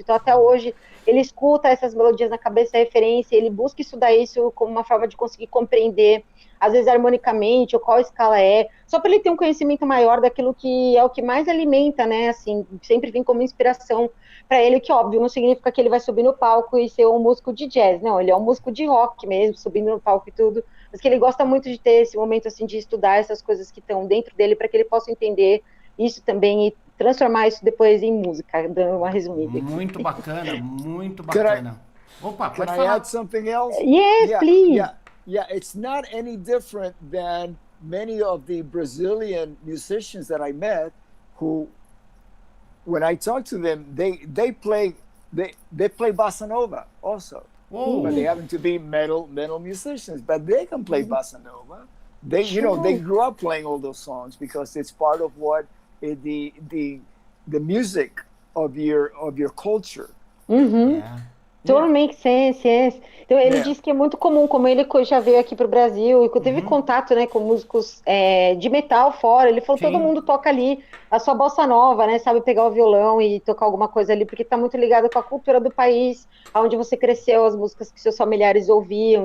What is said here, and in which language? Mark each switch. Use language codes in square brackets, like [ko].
[pt] Então, até hoje, ele escuta essas melodias na cabeça, referência, ele busca estudar isso como uma forma de conseguir compreender, às vezes harmonicamente, ou qual escala é, só para ele ter um conhecimento maior daquilo que é o que mais alimenta, né, assim, sempre vem como inspiração para ele, que óbvio, não significa que ele vai subir no palco e ser um músico de jazz, não, ele é um músico de rock mesmo, subindo no palco e tudo, mas que ele gosta muito de ter esse momento, assim, de estudar essas coisas que estão dentro dele, para que ele possa entender isso também e transformar isso depois em música, dando uma resumida aqui. Muito bacana, muito bacana. Opa, [en] Can [pt] pode [en] I [pt] falar. [en] add something else? Yes, please. Yeah. It's not any different than many of the Brazilian musicians that I met, who, when I talk to them, they play bossa nova also. Whoa. But they happen to be metal musicians, but they can play bossa nova. They they grew up playing all those songs because it's part of what the music of your culture. Yeah. Totally makes sense, yes. [pt] Então ele disse que é muito comum, como ele já veio aqui para o Brasil e teve contato, né, com músicos de metal fora. Ele falou, todo mundo toca ali a sua bossa nova, né, sabe pegar o violão e tocar alguma coisa ali, porque está muito ligado com a cultura do país, onde você cresceu, as músicas que seus familiares ouviam.